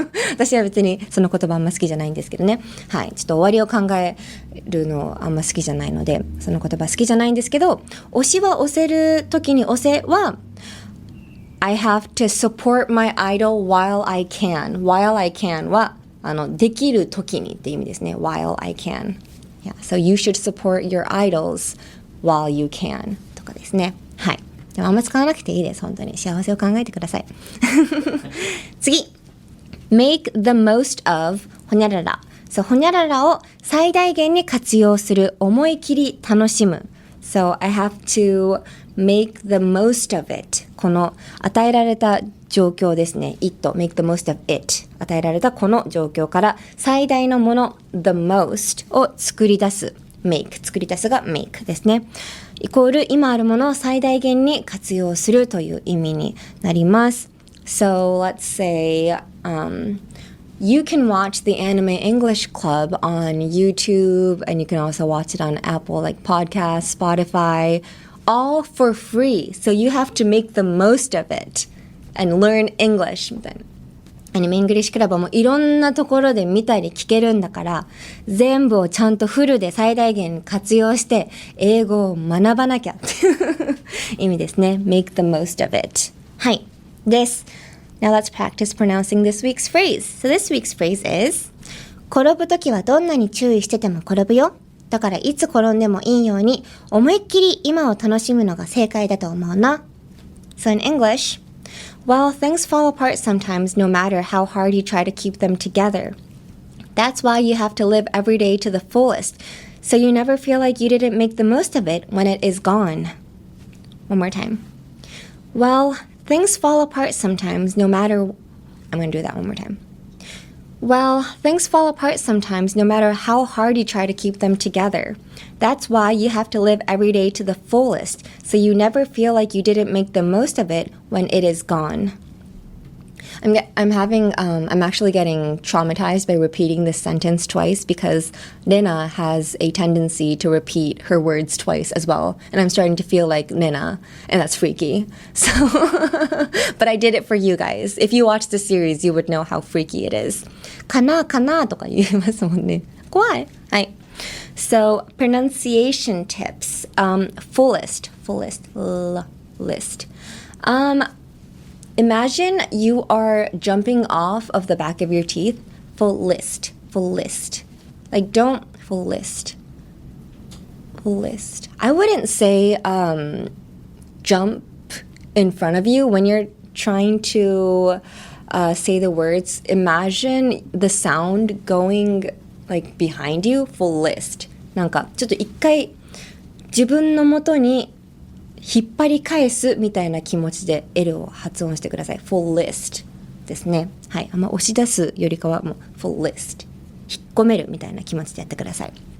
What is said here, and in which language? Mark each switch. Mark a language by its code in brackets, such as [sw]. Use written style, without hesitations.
[ja] 私は別にその言葉あんま好きじゃないんですけどね。はい。ちょっと終わりを考えるのあんま好きじゃないので、その言葉好きじゃないんですけど、推しは押せるときに押せは、 [en] I have to support my idol while I can. [ja] While I can は、できるときにっていう意味ですね。 [en] While I can.Yeah, so you should support your idols while you can とかですね。はい。 [ja] でもあんま使わなくていいです。本当に。幸せを考えてください。次。 make the most of ほにゃらら。そう、ほにゃららを最大限に活用する。思い切り楽しむ。 [en] So I have to make the most of it. [ja] この与えられた状況ですね。 [en] it, make the most of it. [ja] 与えられたこの状況から最大のもの、the most を作り出す。 make 作り出すが make ですね。イコール今あるものを最大限に活用するという意味になります。 [en] So let's say, you can watch the Anime English Club on YouTube, and you can also watch it on Apple, like Podcasts, Spotify, all for free. So you have to make the most of it and learn English [ja] みたいな。アニメイングリッシュクラブもいろんなところで見たり聞けるんだから、全部をちゃんとフルで最大限活用して英語を学ばなきゃっていう意味ですね。 [en] make the most of it. [ja] はい。です。 [en] Now let's practice pronouncing this week's phrase. So this week's phrase is [ja] 転ぶときはどんなに注意してても転ぶよ。だからいつ転んでもいいように思いっきり今を楽しむのが正解だと思うな。 [en] So in English,Well, things fall apart sometimes no matter how hard you try to keep them together. That's why you have to live every day to the fullest, so you never feel like you didn't make the most of it when it is gone. One more time. Well, things fall apart sometimes no matter... I'm going to do that one more time. Well, things fall apart sometimes no matter how hard you try to keep them together. That's why you have to live every day to the fullest, so you never feel like you didn't make the most of it when it is gone. I'm actually getting traumatized by repeating this sentence twice because Rena has a tendency to repeat her words twice as well. And I'm starting to feel like Rena, and that's freaky. So, but I did it for you guys. If you watch the series, you would know how freaky it is. [ja] かなとか言いますもんね。怖い。はい。 [en] So, pronunciation tips. Fullest, list. Imagine you are jumping off of the back of your teeth. Fullest. Like, don't fullest. I wouldn't say jump in front of you when you're trying to say the words. Imagine the sound going like behind you. Fullest. [ja] なんかちょっと一回自分の元に引っ張り返すみたいな気持ちで L を発音してください。 fullest ですね。はい。あんま押し出すよりかはもう fullest 引っ込めるみたいな気持ちでやってください。